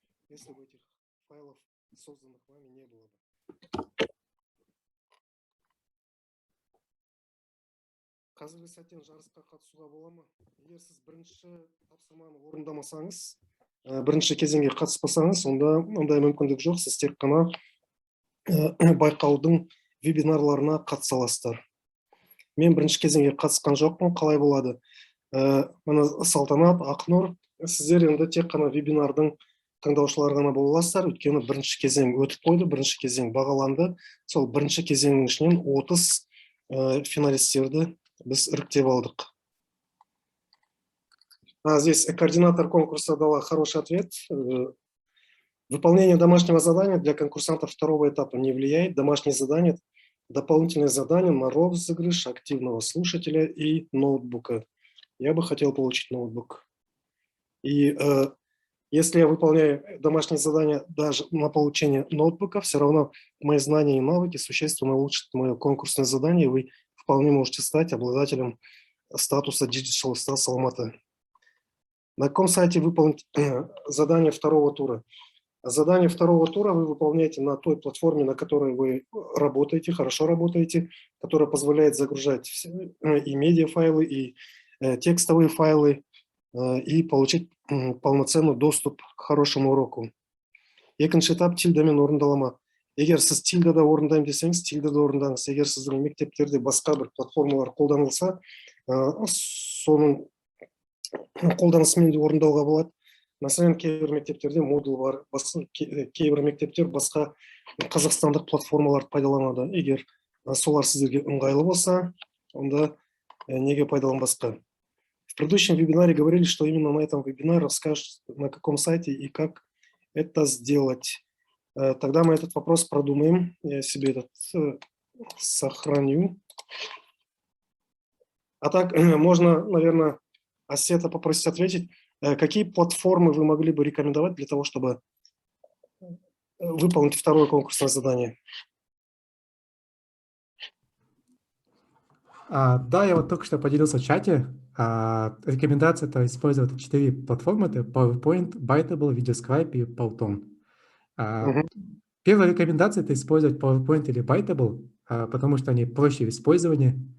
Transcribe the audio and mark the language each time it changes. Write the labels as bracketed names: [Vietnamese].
[Russian] если бы этих файлов, созданных вами, не было бы. [Kazakh] Қазіргі сәттен жарысқа қатысуға бола ма? Егер сіз бірінші тапсырманы орындамасаңыз, бірінші кезеңге қатыспасаңыз, онда ондай мүмкіндік жоқ. Сіз тек қана байқаудың вебинарларына қатыса аласыздар. Мен бірінші кезеңге қатысқан жоқпын, қалай болады? Мына Салтанат, Ақнұр, сіздер енді тек қана вебинардың тыңдаушылар ғана бола аласыздар, өйткені бірінші кезең өтіп қойды, бірінші кезең бағаланды. Сол бірінші кезеңнің ішінен 30 финалистерді біз іріктеп алдық. [Russian] Здесь координатор конкурса дала хороший ответ. Выполнение домашнего задания для конкурсантов второго этапа не влияет. Домашнее задание – дополнительное задание на розыгрыш активного слушателя и ноутбука. Я бы хотел получить ноутбук. И Если я выполняю домашнее задание даже на получение ноутбука, все равно мои знания и навыки существенно улучшат мое конкурсное задание, и вы вполне можете стать обладателем статуса Digital Stars Алматы. На каком сайте выполнить задание второго тура? Задание второго тура вы выполняете на той платформе, на которой вы работаете, хорошо работаете, которая позволяет загружать и медиафайлы, и текстовые файлы, и получить полноценный доступ к хорошему уроку. [Kazakh] Екінші этап тильдамен орындалама. Егер сіз тильдада орындаймын десеңіз, тильдада орындаңыз. Егер сіздің мектептерде басқа бір платформалар қолданылса, соның қолданысымен де орындауға болады. Мәселен, кейбір мектептерде модуль бар, кейбір мектептер басқа қазақстандық платформаларды пайдаланады. Егер солар сіздерге ыңғайлы болса, онда неге пайдаланбасқа? [Russian] В предыдущем вебинаре говорили, что именно на этом вебинаре расскажут, на каком сайте и как это сделать. Тогда мы этот вопрос продумаем. Я себе этот сохраню. А так, можно, наверное, Асета попросить ответить, какие платформы вы могли бы рекомендовать для того, чтобы выполнить второе конкурсное задание? Да, я вот только что поделился в чате. Рекомендация – это использовать 4 платформы. Это PowerPoint, Biteable, VideoScribe и Powtoon. Первая рекомендация – это использовать PowerPoint или Biteable, потому что они проще в использовании.